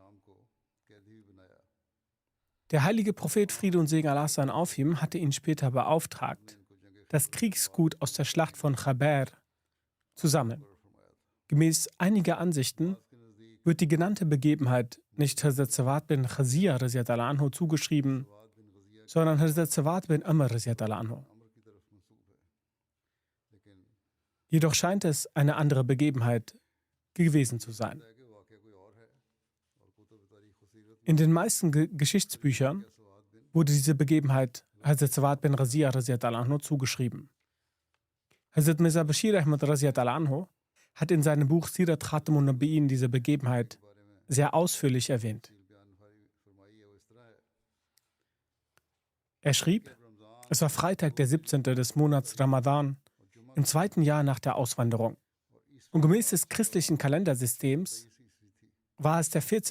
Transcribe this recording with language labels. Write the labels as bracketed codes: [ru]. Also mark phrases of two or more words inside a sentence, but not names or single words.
[de] Der heilige Prophet, Friede und Segen Allah sein auf ihm, hatte ihn später beauftragt, das Kriegsgut aus der Schlacht von Khabar zu sammeln. Gemäß einiger Ansichten wird die genannte Begebenheit nicht Hazrat Sawad bin Khazia [ar] رضي الله عنه [de] zugeschrieben, sondern Hazrat Sawad bin Amr [ar] رضي الله عنه. [de] Jedoch scheint es eine andere Begebenheit gewesen zu sein. In den meisten Geschichtsbüchern wurde diese Begebenheit Hazrat Sawad bin Razia [ar] رضي الله عنه [de] zugeschrieben. Hazrat Mirza Bashir Ahmad [ar] رضي الله عنه [de] hat in seinem Buch Sirat Khatamun Nabiyyin diese Begebenheit sehr ausführlich erwähnt. Er schrieb, es war Freitag, der 17. des Monats Ramadan, im 2. Jahr nach der Auswanderung. Und gemäß des christlichen Kalendersystems war es der 14.